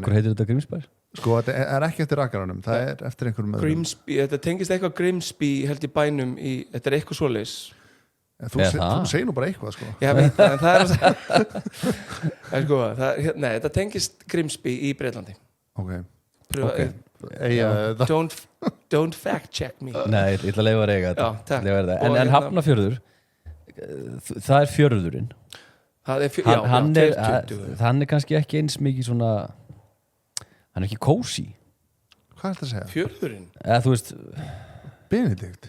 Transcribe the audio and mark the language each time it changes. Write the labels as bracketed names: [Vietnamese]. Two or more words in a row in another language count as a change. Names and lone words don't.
[Icelandic] Akkur heitir þetta Grímsbær? Sko, þetta er ekki eftir rakaranum, það er eftir einhverjum öðrum. Grímsby, þetta tengist eitthvað Grímsby held í bænum þetta er eitthvað svoleiðis. Þú segir nú bara eitthvað, sko. Já, veit það, en það er sko, nei, þetta tengist Grímsby í Breitlandi. Ok. [English] Don't fact check me. [Icelandic] Nei, ég ætla að leifa að reyga þetta. Já, takk. En Hafnarfjörður, það er fjörðurinn. Hann er kannski ekki eins mikið svona, hann er ekki kósí. Hvað er þetta að segja? Fjörðurinn? Eða þú veist, Benedikt?